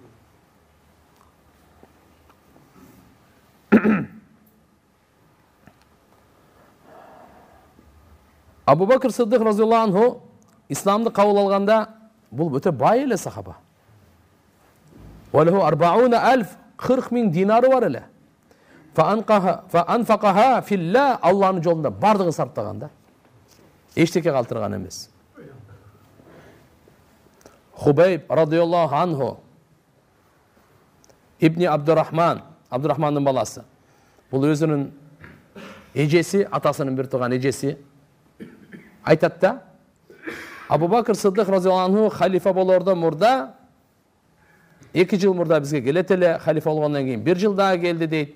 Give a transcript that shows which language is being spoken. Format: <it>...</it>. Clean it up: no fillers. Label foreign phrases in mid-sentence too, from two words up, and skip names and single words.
<ky>Абу Бакр Сыддык</ky> <ar>رضي الله عنه</ar> <ky>исламды кабыл алганда бул өтө бай эле сахаба. Валаху 40,000 динары бар эле.</ky> <ar>فأنفقها في الله,</ar> <ky>Аллахнын жолунда бардыгын сарптаган да. Эчтеке калтырган эмес. Хубейб</ky> <ar>رضي الله عنه</ar> <ky>ибни Абдурахмандын баласы. Бул өзүнүн эжеси, атасынын бир тууган эжеси айтат да, Абу Бакр Сыддык</ky> <ar>رضي الله عنه</ar> <ky>халифа болордон мурда 2 жыл мурда бизге келет эле, халифа болгондон кийин 1 жыл дагы келди дейт.</ky>